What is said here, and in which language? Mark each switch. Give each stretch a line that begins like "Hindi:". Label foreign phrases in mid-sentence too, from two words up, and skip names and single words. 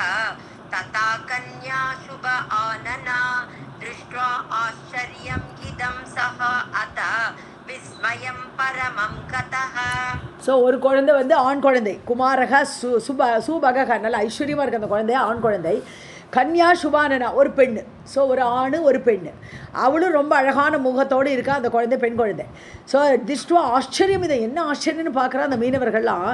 Sanskrit: तथा कन्या शुभ आनना दृष्ट्वा आश्चर्यं इदं सः अत विस्मयं परमं गतः.
Tamil: ஸோ ஒரு குழந்தை வந்து ஆண் குழந்தை,
Sanskrit: कुमारकः शुभकः,
Tamil: நல்ல ஐஸ்வர்யமாக இருக்குது அந்த குழந்தை, ஆண் குழந்தை.
Sanskrit: कन्या शुभानना,
Tamil: ஒரு பெண்ணு. ஸோ ஒரு ஆண் ஒரு பெண்ணு, அவளும் ரொம்ப அழகான முகத்தோடு இருக்கா அந்த குழந்தை, பெண் குழந்தை. ஸோ
Sanskrit: दृष्ट्वा आश्चर्यम्,
Tamil: இதை என்ன ஆச்சரியம்னு பார்க்குற அந்த மீனவர்கள்லாம்.